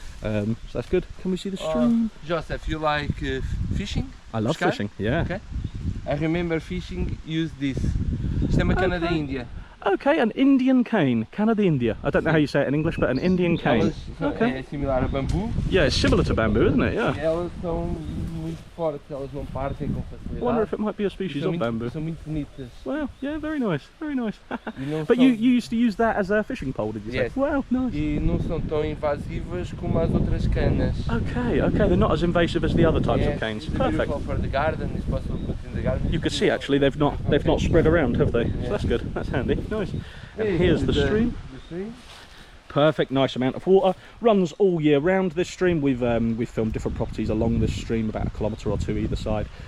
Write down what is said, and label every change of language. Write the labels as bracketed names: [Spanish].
[English] So that's good. Can we see the stream? Joseph, you like fishing? I love fishing, yeah. Okay. I remember fishing, use this. [Portuguese] Isto é uma cana da Índia. [English] Okay, an Indian cane, cana de India. I don't know how you say it in English, but an Indian cane. [Portuguese] Okay. É similar a bambu. [English] Yeah, it's similar to bamboo, isn't it? Yeah. [Portuguese] E elas são muito fortes, elas não partem com facilidade. [English] I wonder if it might be a species of bamboo. [Portuguese] São muito bonitas. [English] Well, yeah, very nice. But you used to use that as a fishing pole, did you say? Yes. Wow, nice. [Portuguese] E não são tão invasivas como as outras canas. [English] Okay, they're not as invasive as the other types of canes. Perfect. For the garden, it's possible to put in the garden. You can see actually they've not spread around, have they? So that's good. That's handy. Nice. And here's the stream. Perfect, nice amount of water. Runs all year round. This stream, we've filmed different properties along this stream, about 1 kilometre or 2 either side.